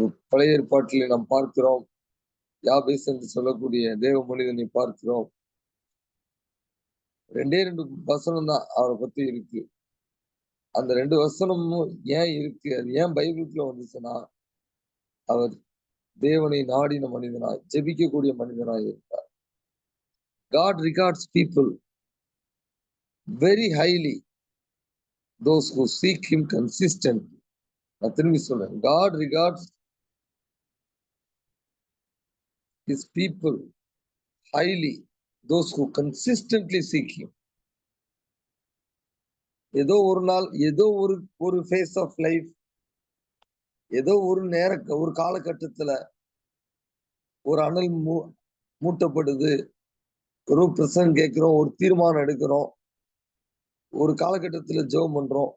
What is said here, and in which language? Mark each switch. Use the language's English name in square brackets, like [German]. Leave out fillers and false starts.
[Tamil] பழைய ஏற்பாட்டிலே நாம் பார்க்கிறோம். யாபேஸ் என்று சொல்லக்கூடிய தேவ மனிதனை பார்க்கிறோம். 2 வசனம் தான் அவரை பத்தி இருக்கு. அந்த 2 வசனமும் ஏன் இருக்கு? அது ஏன் பைபிளுக்குள்ள வந்துச்சுன்னா, அவர் தேவனை நாடின மனிதனாய், ஜெபிக்கக்கூடிய மனிதனாய் இருந்தார். [English] God regards people very highly, those who seek him consistently. [Tamil] நான் திரும்பி சொல்றேன். [English] God regards his people highly, those who consistently seek him. [Tamil] ஏதோ ஒரு நாள், ஏதோ ஒரு [English] phase of life, [Tamil] ஏதோ ஒரு காலகட்டத்துல ஒரு அனல் மூட்டப்படுது. ஒரு பிரசங்கம் கேட்கிறோம், ஒரு தீர்மானம் எடுக்கிறோம். ஒரு காலகட்டத்துல ஜெபம் பண்றோம்.